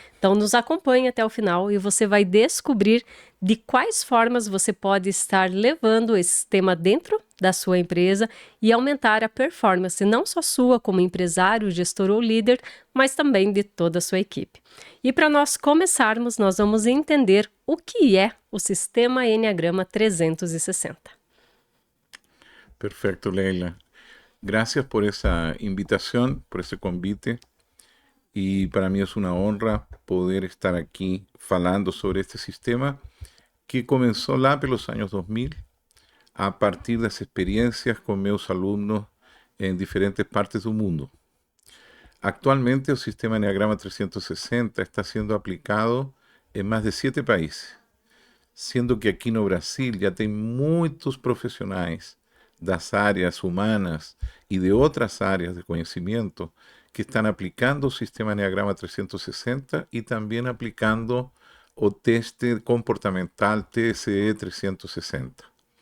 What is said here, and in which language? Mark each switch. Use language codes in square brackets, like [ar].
[pt] Então, nos acompanhe até o final e você vai descobrir de quais formas você pode estar levando esse tema dentro da sua empresa e aumentar a performance, não só sua como empresário, gestor ou líder, mas também de toda a sua equipe. E para nós começarmos, nós vamos entender o que é o Sistema Enneagrama 360. [es] Perfecto, Leila. Gracias por esa invitación, por ese convite. Y para mí es una honra poder estar aquí falando sobre este sistema que comenzó [pt] lá pelos [es] años 2000 a partir das experiencias con meus alumnos en diferentes partes del mundo. Actualmente el sistema Enneagrama 360 está siendo aplicado en más de 7 países, [pt] sendo que aqui no Brasil já tem muitos profissionais das áreas humanas e de outras áreas de conhecimento que estão aplicando o sistema Enneagrama 360 e também aplicando o teste comportamental TSE 360.